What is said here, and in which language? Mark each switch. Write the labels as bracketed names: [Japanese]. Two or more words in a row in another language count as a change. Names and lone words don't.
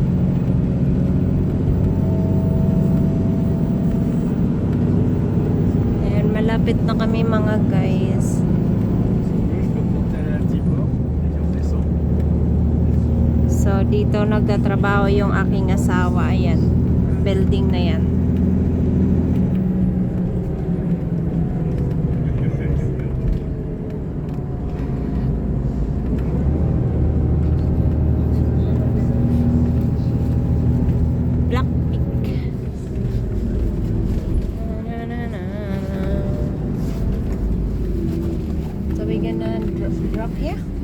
[Filipino] Ayan, malapit na kami mga guys. [French] Si tu veux, je peux monter à l'altiport et puis on descend. [Filipino] So dito nagtatrabaho yung aking asawa. Ayan, building na yan. Black Peak. [English] So we gonna drop here?